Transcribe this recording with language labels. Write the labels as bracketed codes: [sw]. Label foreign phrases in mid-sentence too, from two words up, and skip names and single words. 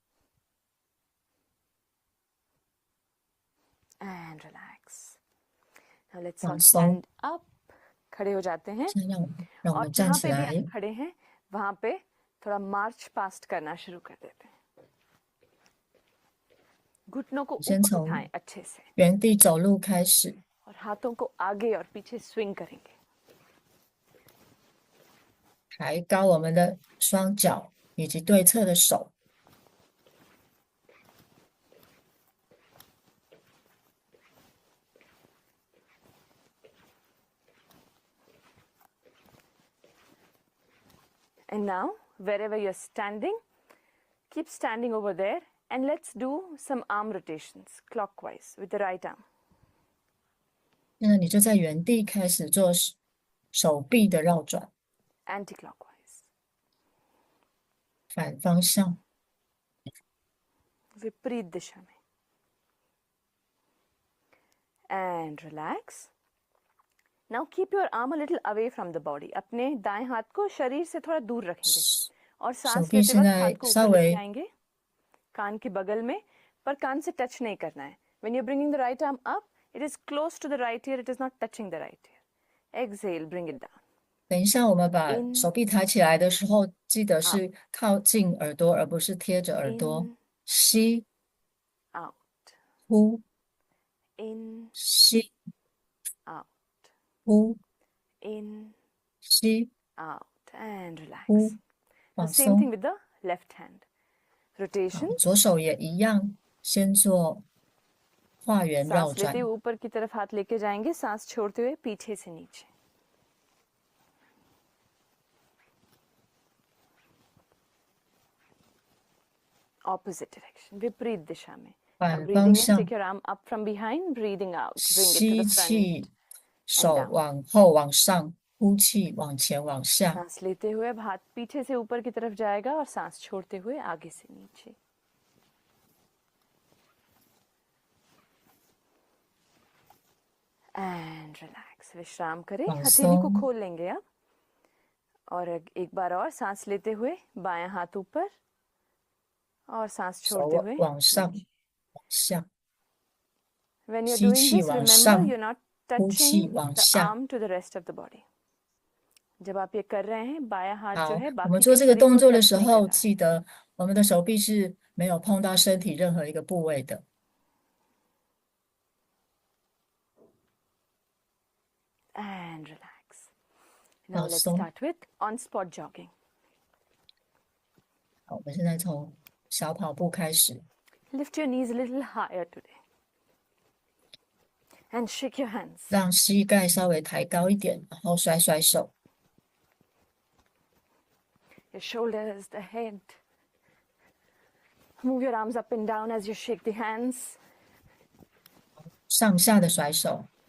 [en] And relax. Now let's [zh] 放 [en] all [zh] 松。 [en] stand up. [hi] खड़े हो जाते हैं [zh] 现在让我 [hi] और [zh] 们站 [hi] जहाँ [zh] 起 [hi] पे भी [zh] 来 [hi] आप，खड़े हैं वहाँ पे थोड़ा [en] march past [hi] करना शुरू कर देते हैं. घुटनों को [zh] 先 [hi] ऊपर [zh] 从 [hi] उठाएं अच्छे से [zh] 原地走路开始， [hi] और हाथों को आगे और पीछे स्विंग करेंगे. [zh] 抬高我们的双脚以及对侧的手， [en] And now, wherever you're standing, keep standing over there and let's do some arm rotations clockwise with the right arm. [zh] 现在你就在原地开始做手臂的绕转， [en] Anti-clockwise. [zh] 反方向。 [hi] विपरीत दिशा में. [en] And relax. Now keep your arm a little away from the body. [hi] अपने दाएं हाथ को शरीर से थोड़ा दूर रखेंगे और [zh] 手 [hi] सांस [zh] 臂 [hi] लेते [zh] 现 [hi] वक्त [zh] 在 [hi] हाथ को [zh] 稍 [hi] ऊपर लेके [zh] 微 [hi] आएंगे कान के बगल में, पर कान से टच नहीं करना है. [en] When you're bringing the right arm up, it is close to the right ear, it is not touching the right ear. Exhale, bring it down. [zh] 等一下，我们把 [en] In [zh] 手臂抬起来的时候，记得 [en] out [zh] 是靠近耳朵，而不是贴着耳朵。 [en] in [zh] 吸， [en] out [zh] 呼， [en] in [zh] 吸， [en] out [zh] 呼， [en] in [zh] 吸， [en] out and relax. [zh] 呼， [en] Now [zh] 放 [en] same thing [zh] 松。 [en] with the left hand. [zh] 好， [en] Rotations. [zh] 左手也一样，先做画圆绕 [hi] सांस लेते [zh] 转 [hi] हुए，ऊपर की तरफ हाथ लेके जाएंगे, सांस छोड़ते हुए पीछे से नीचे. [en] Opposite direction, [hi] विपरीत दिशा में. [en] Now [zh] 反 [en] breathing [zh] 方 [en] in, [zh] 向 [en] take your arm up from behind, breathing out, bring it to [zh] 吸 [en] the [zh] 气， [en] front. [zh] 手 [en] down [zh] 往后往上，呼气往前往下。 [hi] सांस लेते हुए अब हाथ पीछे से ऊपर की तरफ जाएगा और सांस छोड़ते हुए आगे से नीचे. [en] And relax. [hi] विश्राम करें. [zh] 放 [hi] हथेली को [zh] 松， [hi] खोल लेंगे अब और एक बार और सांस लेते हुए बायां हाथ ऊपर और सांस [zh] 手 [hi] छोड़ते हुए [zh] 往上 [hi] नीचे. [zh] 往下， [en] When you're [zh] 吸 [en] doing [zh] 气 [en] this, [zh] 往 [en] remember [zh] 上， [en] you're not [zh] 呼气 [en] touching [zh] 往 [en] the [zh] 下。 [en] arm to the rest of the body. [hi] जब आप ये कर रहे हैं, बायां हाथ जो [zh] 好， [hi] है [zh] 我 [hi] बाकी [zh] 们 [hi] के [zh] 做这个 [hi] शरीर [zh] 动 [hi] को [zh] 作的 [hi] टच [zh] 时 [hi] नहीं [zh] 候， [hi] करना है. [zh] 记得我们的手臂是没有碰到身体任何一个部位的。 [en] And relax. Now [zh] 放 [en] let's [zh] 松。 [en] start with on-spot jogging. [zh] 好，我们现在从小跑步开始， [en] Lift your knees a little higher today. And shake your hands. [zh] 让膝盖稍微抬高一点，然后甩甩手， [en] Your shoulders, the head. Move your arms up and down as you shake the hands. [zh] 上下的甩手。